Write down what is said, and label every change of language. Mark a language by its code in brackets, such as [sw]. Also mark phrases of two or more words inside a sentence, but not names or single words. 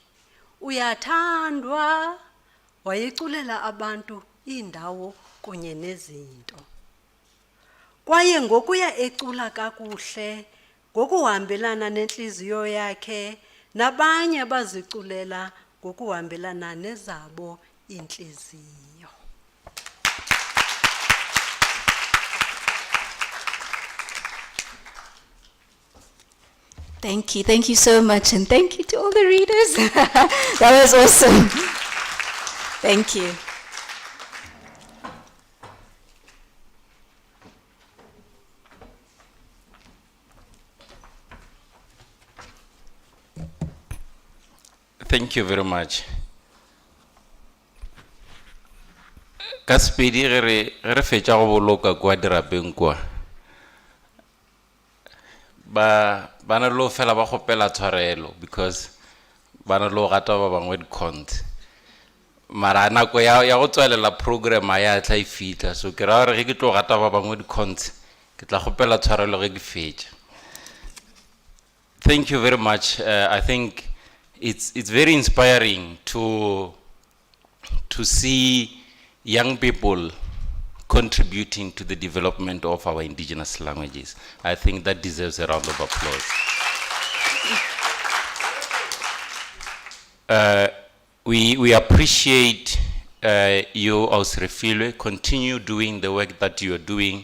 [xh] Uyathandwa wayeculela abantu, indawo kunye nezinto. Kwaye ngokuya ecula kakuhle ngokuhambelana nenhliziyo yakhe, nabanye baziculela ngokuhambelana nezabo inhliziyo. [en] Thank you so much, and thank you to all the readers. That was awesome. Thank you. Thank you very much. [nso] Ka Sepedi re fetša go boloka kwa dirapeng kwa. Bana lo fela ba gopela tshwarelo because bana lo gata ba bangwe di-cont. Mara nako ya go tswalela program ya tla ifitla, so ke ra re ke tlo gata ba bangwe di-cont ke tla gopela tshwarelo ge ke fetša. [en] Thank you very much. I think it's very inspiring to see young people contributing to the development of our indigenous languages. I think that deserves a round of applause. We appreciate you, Ausrefilwe, continue doing the work that you are doing.